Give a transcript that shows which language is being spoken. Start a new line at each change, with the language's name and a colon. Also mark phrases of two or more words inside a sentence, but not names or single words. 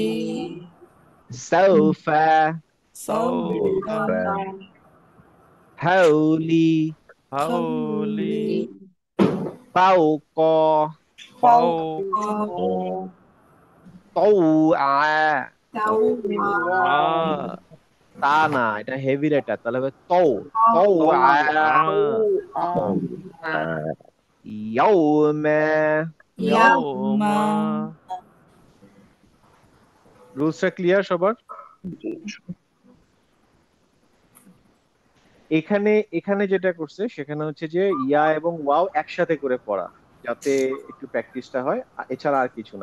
Arabic: সাউফা, সাউফা, হাউলি, হাউলি, ফাওকা, ফাওকা, তাওআ। তাওআ,
Bangla: তা না, এটা
English: heavy letter,
Bangla: তাহলে হবে
Arabic: طو، طوعا، يوما. ইয়াউমা।
Bangla: রুলসটা ক্লিয়ার সবার? এখানে এখানে যেটা করছে সেখানে হচ্ছে যে ইয়া এবং ওয়াও একসাথে করে পড়া, যাতে একটু প্র্যাকটিসটা হয়, এছাড়া আর কিছু না।